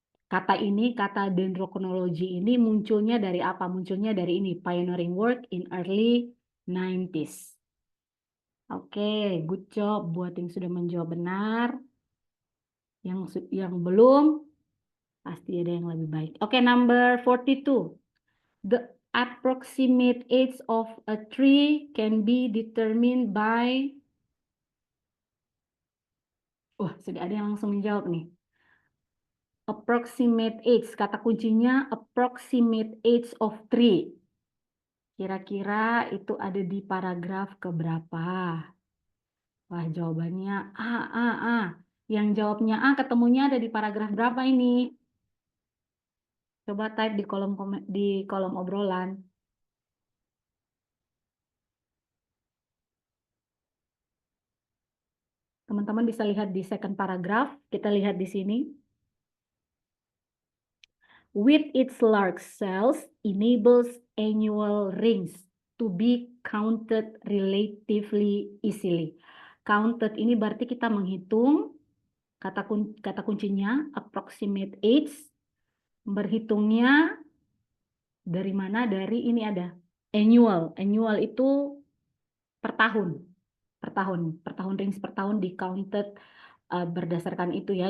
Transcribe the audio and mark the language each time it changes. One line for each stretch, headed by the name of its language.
Indonesian: Kata ini, kata dendrochronology ini munculnya dari apa? Munculnya dari ini,
English: pioneering work in early 90s.
Indonesian: Oke,
English: good job
Indonesian: buat yang sudah menjawab benar. Yang belum, pasti ada yang lebih baik.
English: Oke, number 42. The approximate age of a tree can be determined by...
Indonesian: sudah ada yang langsung menjawab nih.
English: Approximate age,
Indonesian: kata kuncinya approximate age of tree. Kira-kira itu ada di paragraf keberapa? Wah, jawabannya A. Yang jawabnya A ketemunya ada di paragraf berapa ini? Coba type di kolom obrolan. Teman-teman bisa lihat di
English: second paragraph.
Indonesian: Kita lihat di sini.
English: With its large cells enables annual rings to be counted relatively easily.
Indonesian: Counted ini berarti kita menghitung, kata kuncinya approximate age, berhitungnya dari mana? Dari ini ada annual. Annual itu per tahun. Per tahun rings per tahun di counted berdasarkan itu ya.